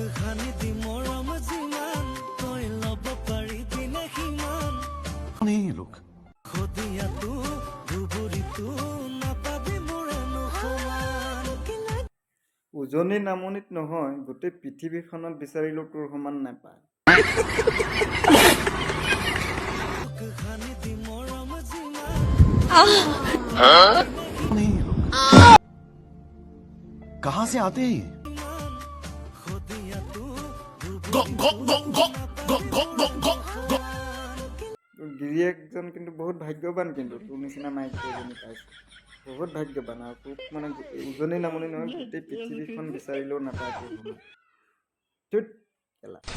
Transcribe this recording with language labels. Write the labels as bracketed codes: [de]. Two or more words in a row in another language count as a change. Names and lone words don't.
[hi] ये लोग [as] উজনি নামনিত নহয় গোটেই পৃথিৱীখনত বিচাৰিলেও তোৰ সমান নাপায় [hi] ये लोग कहाँ से आते हैं [as] তোৰ গিৰিয়েকজন কিন্তু বহুত ভাগ্যৱান কিন্তু তোৰ নিচিনা মাইকী এজনী পাইছে বহুত ভাগ্যৱান আৰু তোক মানে উজনি নামনি নহয় গোটেই পৃথিৱীখন বিচাৰিলেও নাপায় তোৰ সমান ধুত, কেলা।